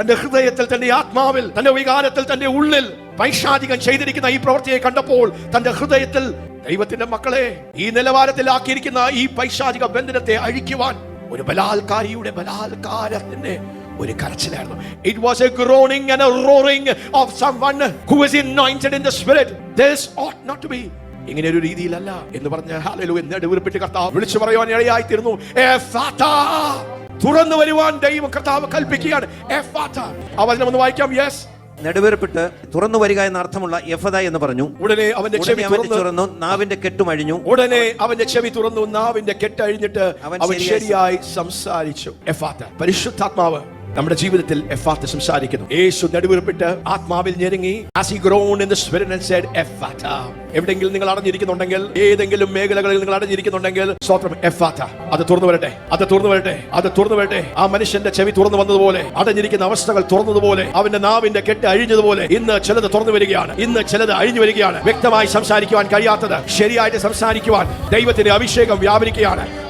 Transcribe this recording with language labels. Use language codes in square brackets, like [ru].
[ml] തന്റെ ഹൃദയത്തിൽ, തന്റെ ആത്മാവിൽ, തന്റെ വികാരത്തിൽ, തന്റെ ഉള്ളിൽ പൈശാചികൻ ചെയ്തിരിക്കുന്ന ഈ പ്രവൃത്തിയെ കണ്ടപ്പോൾ തന്റെ ഹൃദയത്തിൽ ദൈവത്തിന്റെ മക്കളെ ഈ നിലവാരത്തിലാക്കിയിരിക്കുന്ന ഈ പൈശാചിക ബന്ധനത്തെ അഴിക്കുവാൻ ഒരു ബലാൽക്കാരിയുടെ ബലാൽക്കാരത്തിന്റെ ഒരു കരച്ചിലായിരുന്നു. [en] It was a groaning and a roaring of someone who is anointed in the spirit. This ought not to be. [ml] ഇങ്ങനെ ഒരു രീതിയിലല്ല എന്ന് പറഞ്ഞ ഹല്ലേലൂയ നെടുവീർപ്പിട്ട് കർത്താവ് വിളിച്ചു പറയുവാൻ ഇടയായി തീർന്നു. എഫാത്താ, തുറന്നു വരുവാൻ ദൈവം കർത്താവ് കൽപ്പിക്കുകയാണ്. എഫാത്താ. ആ വചനം ഒന്ന് വായിക്കാം. യെസ്. നെടുവേർപ്പിട്ട് തുറന്നു വരിക എന്ന അർത്ഥമുള്ള എഫദ എന്ന് പറഞ്ഞു. ഉടനെ അവന്റെ ചെവി തുറന്നു, നാവിന്റെ കെട്ടും അഴിഞ്ഞു. ഉടനെ അവന്റെ ചെവി തുറന്നു, നാവിന്റെ കെട്ട് അഴിഞ്ഞിട്ട് അവൻ ശരിയായി സംസാരിച്ചു. എഫാത്ത. പരിശുദ്ധാത്മാവ് നമ്മുടെ ജീവിതത്തിൽ എഫാത്ത സംസാരിക്കുന്നു. യേശു നെടുവീർപ്പിട്ട് ആത്മാവിൽ ഞെരുങ്ങി, [en] as he groaned in the spirit and said [ml] Ephphatha. എവിടെയെങ്കിലും നിങ്ങൾ അടഞ്ഞിരിക്കുന്നുണ്ടെങ്കിൽ, ഏതെങ്കിലും മേഖലകളിൽ നിങ്ങൾ അടഞ്ഞിരിക്കുന്നുണ്ടെങ്കിൽ, സ്തോത്രം, എഫാത്ത. അത് തുറന്നു വരട്ടെ, അത് തുറന്നു വരട്ടെ, അത് തുറന്നു വരട്ടെ. ആ മനുഷ്യന്റെ ചെവി തുറന്നു വന്നതുപോലെ, അടഞ്ഞിരിക്കുന്ന അവസ്ഥകൾ തുറന്നതുപോലെ, അവന്റെ നാവിന്റെ കെട്ട് അഴിഞ്ഞതുപോലെ ഇന്ന് ചിലത് തുറന്നു വരികയാണ്. ഇന്ന് ചിലത് അഴിഞ്ഞു വരികയാണ്. വ്യക്തമായി സംസാരിക്കുവാൻ കഴിയാത്തത് ശരിയായിട്ട് സംസാരിക്കുവാൻ ദൈവത്തിന്റെ അഭിഷേകം വ്യാപരിക്കുകയാണ്.